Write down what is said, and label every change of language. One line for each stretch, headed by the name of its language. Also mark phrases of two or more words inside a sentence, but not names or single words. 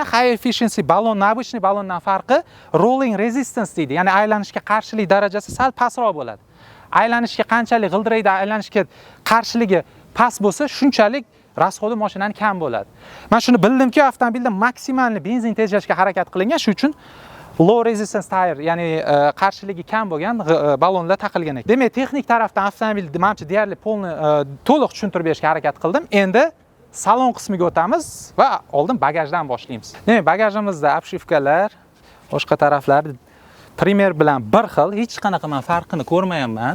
English: High efficiency
Uzbek: balon обычный balondan farqi
English: rolling resistance
Uzbek: deydi. Ya'ni aylanishga qarshilik darajasi sal pastroq bo'ladi. Aylanishga qanchalik g'ildirayda aylanishga qarshiligi past bo'lsa, shunchalik rasxodi mashinani kam bo'ladi. Men shuni bildimki, avtomobilda maksimalni benzin tejashga harakat qilingan, shuning uchun
English: low resistance tire,
Uzbek: ya'ni qarshiligi kam bo'lgan balonlar taqilgan ekan. Demak, texnik tarafdan avtomobilni menimcha deyarli to'liq tushuntirib berishga harakat qildim. Endi salon qismiga o'tamiz va oldin bagajdan boshlaymiz. Demak, bagajimizda obshivkalar, boshqa taraflari Premier bilan bir xil, hech qanaqa men farqini ko'rmayapman.